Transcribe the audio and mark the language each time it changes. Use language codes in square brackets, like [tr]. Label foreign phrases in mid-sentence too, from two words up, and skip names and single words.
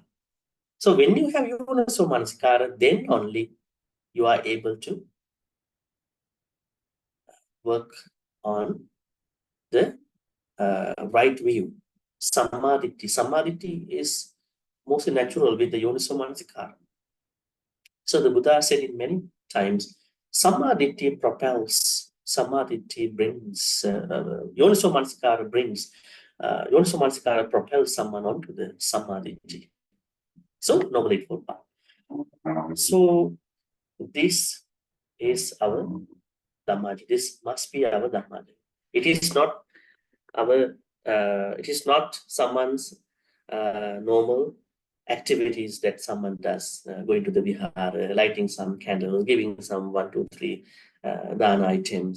[en] So when you have [pi] Yoniso Manasikara, [en] then only you are able to work on the right view. Samadhi. Samadhi is mostly natural with the [pi] Yoniso Manasikara. [en] So the Buddha said it many times, Samadhi propels, Samadhi brings, [pi] Yoniso Manasikara [en] brings, [pi] Yoniso Manasikara [en] propels someone onto the Samadhi. So, Noble Eightfold Path. So, this is our Dhammapada. This must be our Dhammapada. It is not our, it is not someone's normal activities that someone does, going to the vihara, lighting some candles, giving some 1, 2, 3 dana items.